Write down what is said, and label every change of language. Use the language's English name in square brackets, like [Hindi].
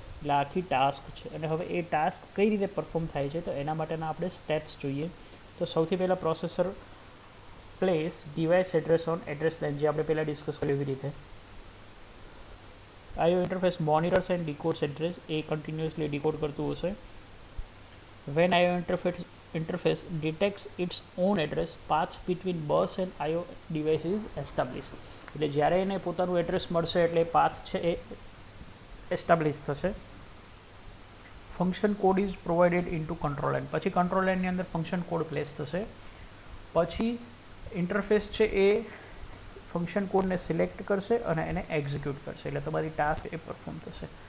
[Gujarati] એટલે આખી ટાસ્ક છે. અને હવે એ ટાસ્ક કઈ રીતે પરફોર્મ થાય છે તો એના માટેના આપણે સ્ટેપ્સ જોઈએ. [English] તો સૌથી પહેલાં processor place device address on address line, [Gujarati] જે આપણે પહેલાં ડિસ્કસ કર્યું એવી રીતે. [English] IO interface monitors and decodes address, [Gujarati] A continuously decode કરતું હશે. [English] When IO interface detects its own address, path between bus and IO device is established. [Gujarati] એટલે જ્યારે એને પોતાનું એડ્રેસ મળશે એટલે પાથ છે એ એસ્ટાબ્લિશ થશે. [English] function code is provided in to control line, [Gujarati] પછી કંટ્રોલ લાઇનની અંદર ફંક્શન કોડ પ્લેસ થશે. પછી ઇન્ટરફેસ છે એ ફંક્શન કોડને સિલેક્ટ કરશે અને એને એક્ઝિક્યુટ કરશે, એટલે તમારી ટાસ્ક એ પરફોર્મ થશે.